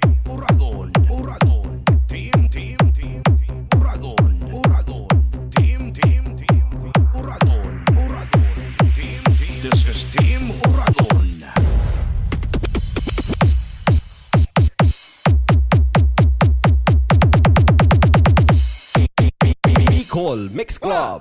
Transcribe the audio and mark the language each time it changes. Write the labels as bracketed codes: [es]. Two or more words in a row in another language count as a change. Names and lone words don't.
[en] Uragon, Uragon, team, team, team, team, Uragon, Uragon, team, team, team, Uragon, Uragon, team, team. This is Team Uragon. Bicol Mix Club.